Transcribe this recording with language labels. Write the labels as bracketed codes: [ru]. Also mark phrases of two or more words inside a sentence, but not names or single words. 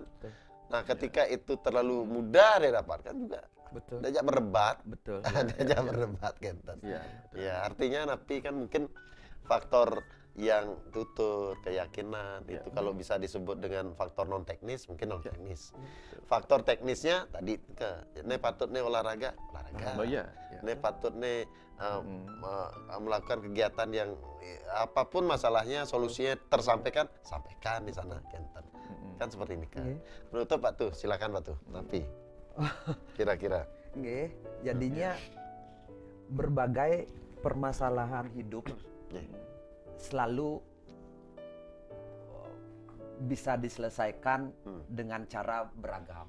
[id] Nah, ketika itu terlalu mudah didapatkan juga, diajak berdebat, diajak berdebat gitu. Ya, artinya napi kan mungkin faktor yang tutur, keyakinan, itu kalau bisa disebut dengan faktor non teknis, mungkin non teknis. Faktor teknisnya tadi [ban] ne patut ne [id] olahraga. [ban] Ne patut ne [id] melakukan kegiatan yang apapun masalahnya, solusinya sampaikan di sana kan seperti ini kan. Menutup Pak Tuh, silakan Pak Tuh. Tapi kira-kira jadinya berbagai permasalahan hidup selalu bisa diselesaikan dengan cara beragam.